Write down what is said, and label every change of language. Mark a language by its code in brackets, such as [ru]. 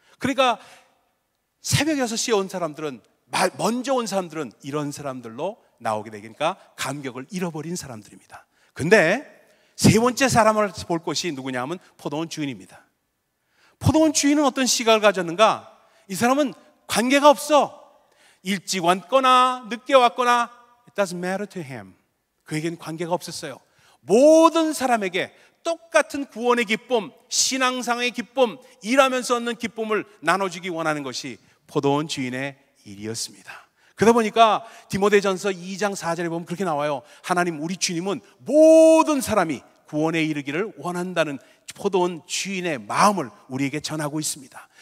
[ko] 그러니까 새벽 6시에 온 사람들은, 먼저 온 사람들은 이런 사람들로 나오게 되니까 감격을 잃어버린 사람들입니다. 근데 세 번째 사람을 볼 것이 누구냐 하면 포도원 주인입니다. 포도원 주인은 어떤 시각을 가졌는가? 이 사람은 관계가 없어. 일찍 왔거나 늦게 왔거나 [en] It doesn't matter to him. [ko] 그에겐 관계가 없었어요. 모든 사람에게 똑같은 구원의 기쁨, 신앙상의 기쁨, 일하면서 얻는 기쁨을 나눠주기 원하는 것이 포도원 주인의 일이었습니다. 그러다 보니까 디모데전서 2장 4절에 보면 그렇게 나와요. 하나님, 우리 주님은 모든 사람이 구원에 이르기를 원한다는 포도원 주인의 마음을 우리에게 전하고 있습니다.